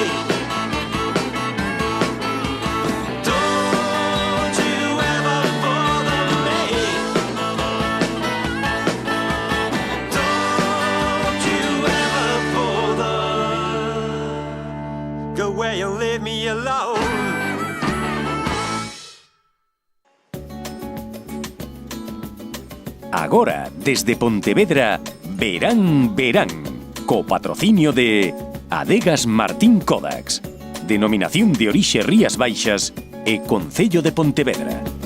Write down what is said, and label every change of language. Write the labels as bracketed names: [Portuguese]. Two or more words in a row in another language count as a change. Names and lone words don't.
[English] Don't you ever bother me. Don't you ever bother. Go away and leave me alone. [Galician] Agora, desde Pontevedra, Verán, Verán, co patrocinio de Adegas Martín Kodax, Denominación de Orixe Rías Baixas e Concello de Pontevedra.